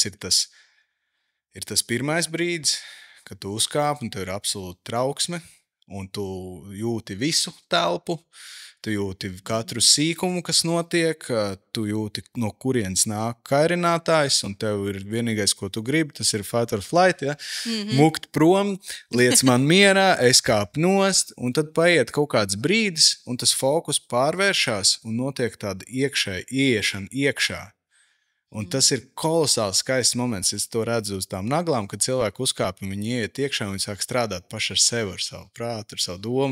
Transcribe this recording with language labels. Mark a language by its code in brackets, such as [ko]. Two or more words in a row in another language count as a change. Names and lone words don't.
[lv] Tas ir tas pirmais brīdis, kad tu uzkāp un tev ir absolūta trauksme, un tu jūti visu telpu, tu jūti katru sīkumu, kas notiek, tu jūti, no kurienes nāk kairinātājs, un tev ir vienīgais, ko tu gribi, tas ir [en] fight or flight, [lv] ja? Mukt prom, liec man mierā, es kāpu nost, un tad paiet kaut kāds brīdis, un tas fokus pārvēršās, un notiek tāda ieiešana iekšā. Un tas ir kolosāls skaists moments. Es to redzu uz tām naglām, kad cilvēki uzkāpj un viņi ieiet iekšā un viņi sāk strādāt paši ar sevi, ar savu prātu, ar savu domu.